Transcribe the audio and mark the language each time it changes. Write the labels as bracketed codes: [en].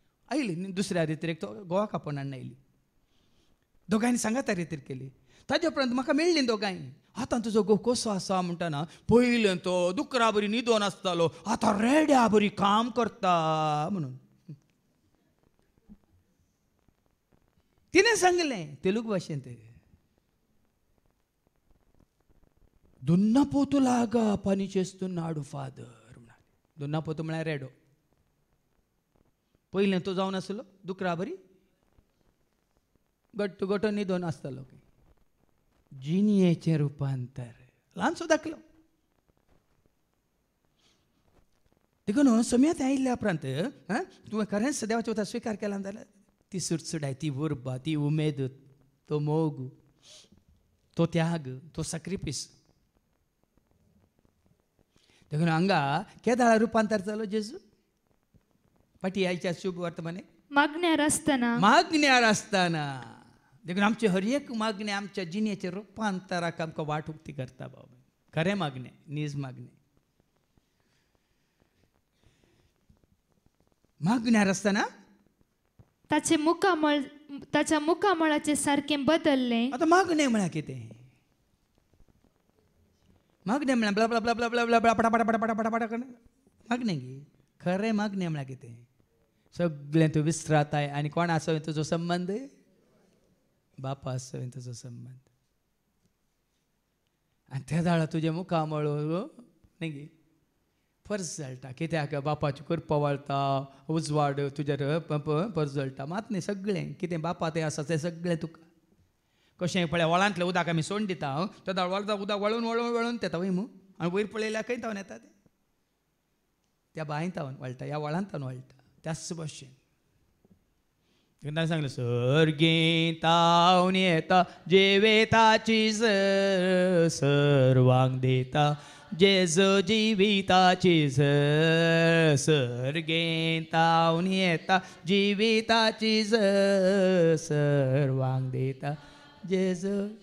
[kok] आयली दुसऱ्या रेतीरेक तो गोवाक आपोवन हाडून आयली. दोगांयनी सांगाता रेतीर केली. ताजे उपरांत म्हाका मेळ्ळी दोगांय. आतां तुजो घोव कसो आसा म्हणटना पयलें तो दुकरा बरी न्हिदोन आसतालो, आतां रेड्या बरी काम करता म्हणून तिणें सांगलें तेलुगू भाशेंत. [te] దున్నపోతులాగా పని చేస్తున్నాడు ఫాదర్. [kok] దున్నపోతు म्हळ्यार रेडो. पयलें तो जावन आसलो दुकरा बरी गट्टू गटो न्हिदोन आसतालो. जिणयेचें रुपांतर ल्हानसो दाखलो. देखून समेत आयिल्ल्या उपरांत तुवें खरेंच देवाच्या उतर स्विकार केला जाल्यार ती सुटसुडाय, ती उर्बा, ती उमेद, तो मोग, तो त्याग, तो सॅक्रिफीस. देखून हांगा केदाळा रुपांतर जालो जेजू पाटी आयच्या शुभ वर्तमाने मागण्यार आसतना देखून आमचे हर एक मागणे आमच्या जिणेचे रुपांतराक आमकां वाट उक्ती करता बाबा. खरें मागणे, नीज मागणे. मागण्यार आसतना ताच्या मुखामळाचे सारकें बदललें. आतां मागणें म्हळ्यार कितें? मागणें म्हळ्यार ब्ला ब्ला ब्ला ब्ला ब्ला ब्ला ब्ला पटा पटा पटा पटा पटा पटा करून मागणें गे. खरें मागणें म्हळ्यार कितें? सगळें तूं विसराताय आनी कोण आसो तुजो संबंद? बापा आसो तुजो संबंद. आनी त्या दाळा तुजे मुखामळ न्ही गे फर्ज जळटा. कित्याक बापाची कृपा वळटा, उजवाड तुजेर परजळटा. मात न्ही सगळें कितें बापा तें आसा तें सगळें तुका. कशें पळय वळांतलें उदक आमी सोडून दिता, त्या दाळ उदक वळून वळून वळून येता वय मू. आनी वयर पळयल्यार खंय तावन येता तें त्या बांय तावन वळटा, ह्या वळांत तावन वळटा. त्याच भशेन ताणें सांगलें सर्गें तावन येता जिविताची सर्वांक दिता जेजू जिविताची सर्गें तावन येता जिविताची सर्वांक दिता जेजू.